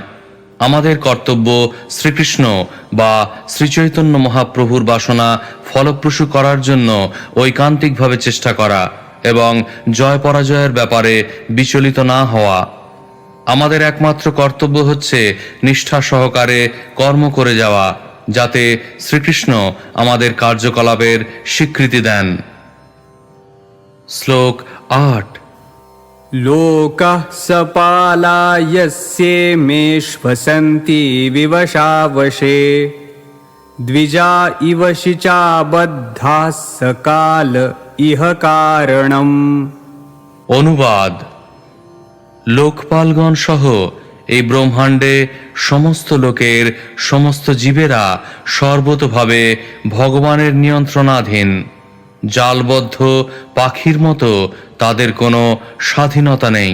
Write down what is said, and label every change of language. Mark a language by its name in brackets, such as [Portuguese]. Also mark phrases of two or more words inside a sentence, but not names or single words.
[Bangla] আমাদের কর্তব্য শ্রীকৃষ্ণ বা শ্রীচৈতন্য মহাপ্রভুর বাসনা ফলপ্রসূ করার জন্য ঐকান্তিকভাবে চেষ্টা করা এবং জয় পরাজয়ের ব্যাপারে বিচলিত না হওয়া। আমাদের একমাত্র কর্তব্য হচ্ছে নিষ্ঠা সহকারে কর্ম করে যাওয়া, যাতে শ্রীকৃষ্ণ আমাদের কার্যকলাপের স্বীকৃতি দেন। শ্লোক 8। [Sanskrit] लोकः सपालायस्ये श्वसन्ति विवशावशे द्विजा इव शिचाबद्धाः सकाल इह कारणम्। [Bangla] অনুবাদ: লোকপালগণ সহ এই ব্রহ্মাণ্ডে সমস্ত লোকের সমস্ত জীবেরা সর্বতোভাবে ভগবানের নিয়ন্ত্রণাধীন। জালবদ্ধ পাখির মতো তাদের কোনো স্বাধীনতা নেই।